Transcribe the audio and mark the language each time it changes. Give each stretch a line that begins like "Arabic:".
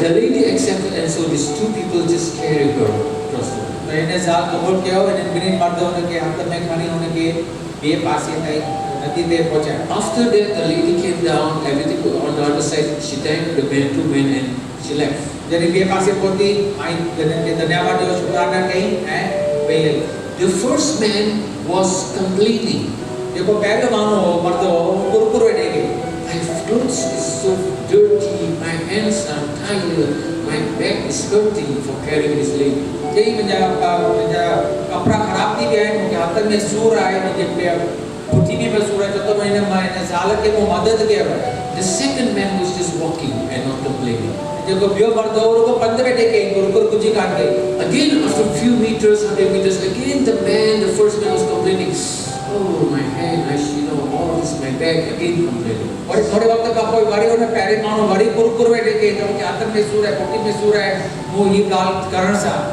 English: The lady accepted, and so these two people just carried her across the river.
Sindhi: त हिन ज़ाल क़बूल कयो. हिननि ॿिन्हिनि मर्द हुनखे हथ में खणी हुनखे ॿिए पासे ताईं नदी ते पहुचायो.
English: After that, the lady came down, everything on the other side. She thanked the two men, and she left.
Sindhi: जॾहिं ॿिए पासे पहुती ऐं जॾहिं खे धन्यवाद ॾियो शुक्राना कई ऐं वेई हली.
English: The first man was complaining.
Sindhi: जेको पहिरियों माण्हू हो मर्द हो कुरकुर वेठे खे.
English: My clothes is so dirty, my hands are tired, my back is hurting for carrying this lady.
Sindhi: चई मुंहिंजा कपिड़ा ख़राब थी विया आहिनि, मूंखे हथनि में सूरु आहे, मुंहिंजे पुठी में सूरु आहे, छो त मां हिन ज़ाल खे मूं मदद कयो.
English: The second man was just walking and not complaining.
Sindhi: जेको ॿियो मर्द हो रुगो पंधु वेठे कई, कुरकुर कुझु कान कई.
English: Again, after a few meters, 100 meters, again the first man was complaining. Oh, my hand, all this, my back, again complaining.
Sindhi: वरी थोरे वक़्त खां पोइ वरी हुन पहिरें माण्हू वरी कुरकुर वेठे कई त मूंखे हथनि में सूरु आहे, पुठी में सूरु आहे, मूं हीअ ॻाल्हि करण सां.